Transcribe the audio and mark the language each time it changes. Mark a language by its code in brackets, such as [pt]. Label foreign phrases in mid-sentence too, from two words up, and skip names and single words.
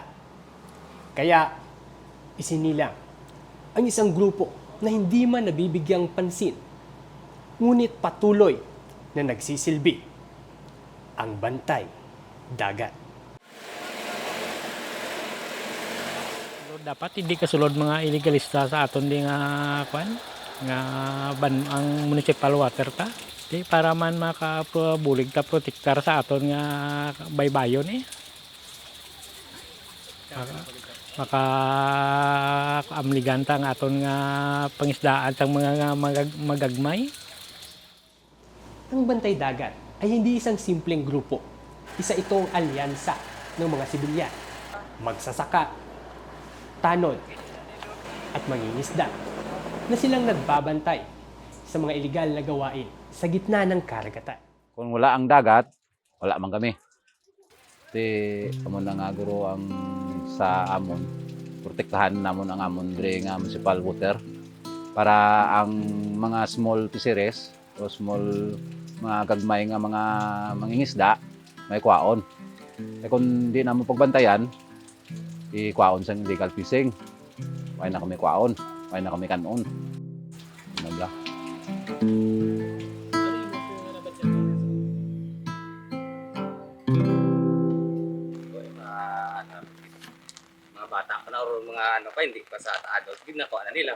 [tl] Kaya isinilang ang isang grupo na hindi man nabibigyang pansin, ngunit patuloy na nagsisilbi, ang Bantay Dagat. [hil] Dapat hindi kasulod mga illegalista sa aton di nga kwan nga ang [en] municipal water [hil] ta di para man makabulig ta protektar sa aton nga baybayon maka amligan ta nga aton nga pangisdaan tang mga magagmay. [tl] Ang Bantay Dagat ay hindi isang simpleng grupo. Isa itong alyansa ng mga sibilyan, magsasaka, tanod, at mangingisda na silang nagbabantay sa mga iligal na gawain sa gitna ng karagatan. [hil] Kung wala ang dagat, wala man kami. Kasi amon na nga guro ang sa amon, protektahan namon ang amon dre nga [en] municipal water [hil] para ang mga [en] small fisheries [hil] o small mga gagmay nga mga mangingisda may kwaon. E kung di namo pagbantayan, kwaon sa [en] illegal fishing. [hil] Why na kami kwaon, why na kami kanon. Ano ba? [tl] Mga bata pa na o mga ano pa, hindi pa sa adult, ginagawa na nila.